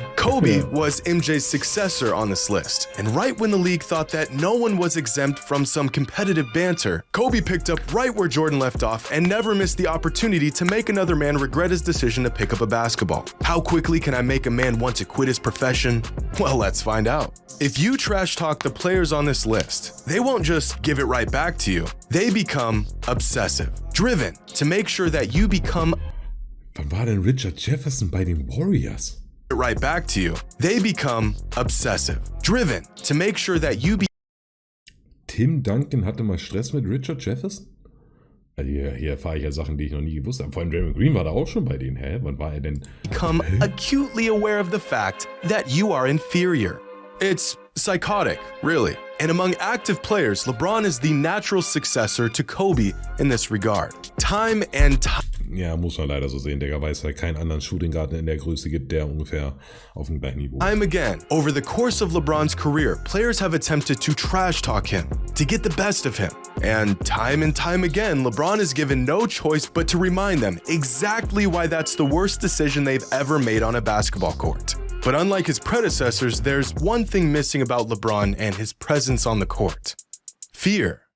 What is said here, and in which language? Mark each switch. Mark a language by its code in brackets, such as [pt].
[en] Kobe was MJ's successor on this list, and right when the league thought that no one was exempt from some competitive banter, Kobe picked up right where Jordan left off and never missed the opportunity to make another man regret his decision to pick up a basketball. How quickly can I make a man want to quit his profession? Well, let's find out. If you trash talk the players on this list, they won't just give it right back to you. They become obsessive, driven to make sure that you become [de] Wann war denn Richard Jefferson bei den Warriors? [en] right back to you. They become obsessive, driven to make sure that you [de] Tim Duncan hatte mal Stress mit Richard Jefferson? Also hier erfahre ich ja Sachen, die ich noch nie gewusst habe. Vor allem Draymond Green war da auch schon bei denen. Hä? Wann war er denn? [en] become acutely aware of the fact that you are inferior. It's psychotic, really. And among active players, LeBron is the natural successor to Kobe in this regard. Time and time [de] Ja, muss man leider so sehen, Digga, weil es halt keinen anderen Shooting Guard in der Größe gibt, der ungefähr auf dem gleichen Niveau ist. [en] again, over the course of LeBron's career, players have attempted to trash talk him, to get the best of him. And time again, LeBron is given no choice but to remind them exactly why that's the worst decision they've ever made on a basketball court. But unlike his predecessors, there's one thing missing about LeBron and his presence on the court: fear.